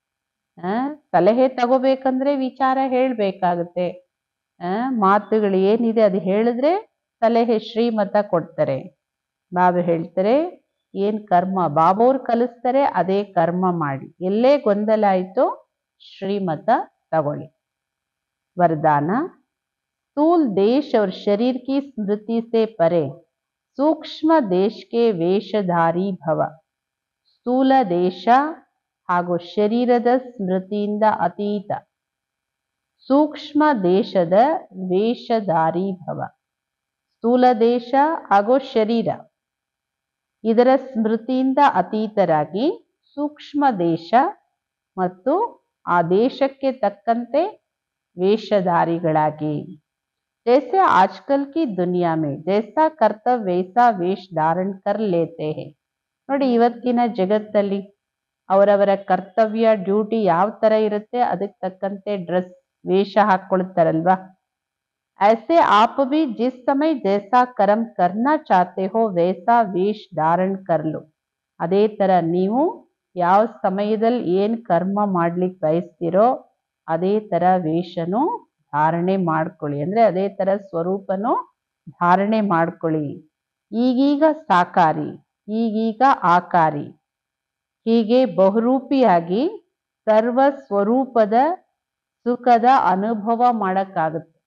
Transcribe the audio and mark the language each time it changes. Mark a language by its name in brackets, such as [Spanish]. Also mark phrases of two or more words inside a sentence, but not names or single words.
[Kannada] ಸಲಹೆ ತಗೋಬೇಕಂದ್ರೆ ವಿಚಾರ ಹೇಳ್ಬೇಕಾಗುತ್ತೆ. ಮಾತುಗಳು ಏನಿದೆ ಅದು ಹೇಳಿದ್ರೆ ಸಲಹೆ ಶ್ರೀಮತ ಕೊಡ್ತಾರೆ. ಬಾಬಾ ಹೇಳ್ತಾರೆ ಏನ್ ಕರ್ಮ ಬಾಬೋರು ಕಲಿಸ್ತಾರೆ ಅದೇ ಕರ್ಮ ಮಾಡಿ. ಎಲ್ಲೇ ಗೊಂದಲ ಆಯ್ತು ಶ್ರೀಮತ ತಗೊಳ್ಳಿ. [Hindi] वरदान। स्थूल देश और शरीर की स्मृति से परे सूक्ष्म देश के वेषधारी भव. [Kannada] ಸ್ಥೂಲ ದೇಶ ಹಾಗೂ ಶರೀರದ ಸ್ಮೃತಿಯಿಂದ ಅತೀತ ಸೂಕ್ಷ್ಮ ದೇಶದ ವೇಷಧಾರಿ ಭವ. ಸ್ಥೂಲ ದೇಶ ಹಾಗೂ ಶರೀರ ಇದರ ಸ್ಮೃತಿಯಿಂದ ಅತೀತರಾಗಿ ಸೂಕ್ಷ್ಮ ದೇಶ ಮತ್ತು ಆ ದೇಶಕ್ಕೆ ತಕ್ಕಂತೆ ವೇಷಧಾರಿಗಳಾಗಿ. [Hindi] जैसे आजकल की दुनिया में जैसा कर्तव्य वैसा वेश धारण कर लेते हैं. [Kannada] ನೋಡಿ ಇವತ್ತಿನ ಜಗತ್ತಲ್ಲಿ ಅವರವರ ಕರ್ತವ್ಯ ಡ್ಯೂಟಿ ಯಾವ ತರ ಇರುತ್ತೆ ಅದಕ್ಕೆ ತಕ್ಕಂತೆ ಡ್ರೆಸ್ ವೇಷ ಹಾಕ್ಕೊಳ್ತಾರಲ್ವಾ. [Hindi] ऐसे आप भी जिस समय जैसा कर्म करना चाहते हो वैसा वेश धारण कर लो. [Kannada] ಅದೇ ತರ ನೀವು ಯಾವ ಸಮಯದಲ್ಲಿ ಏನ್ ಕರ್ಮ ಮಾಡ್ಲಿಕ್ಕೆ ಬಯಸ್ತಿರೋ ಅದೇ ತರ ವೇಷನು ಧಾರಣೆ ಮಾಡ್ಕೊಳ್ಳಿ. ಅಂದ್ರೆ ಅದೇ ತರ ಸ್ವರೂಪನು ಧಾರಣೆ ಮಾಡ್ಕೊಳ್ಳಿ. ಈಗೀಗ ಸಾಕಾರಿ, ಈಗೀಗ ಆಕಾರಿ, ಹೀಗೆ ಬಹುರೂಪಿಯಾಗಿ ಸರ್ವ ಸ್ವರೂಪದ ಸುಖದ ಅನುಭವ ಮಾಡಕ್ಕಾಗುತ್ತೆ.